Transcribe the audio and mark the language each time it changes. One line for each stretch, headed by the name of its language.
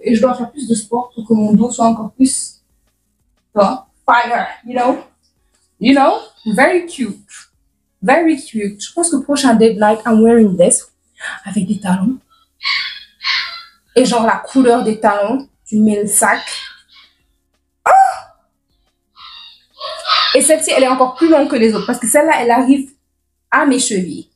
French: Et je dois faire plus de sport pour que mon dos soit encore plus...
English: fire, you know, very cute, very cute.
French: Je pense que prochain date night,
English: I'm wearing this
French: avec des talons et genre la couleur des talons, tu mets le sac. Oh! Et celle-ci, elle est encore plus longue que les autres parce que celle-là, elle arrive à mes chevilles.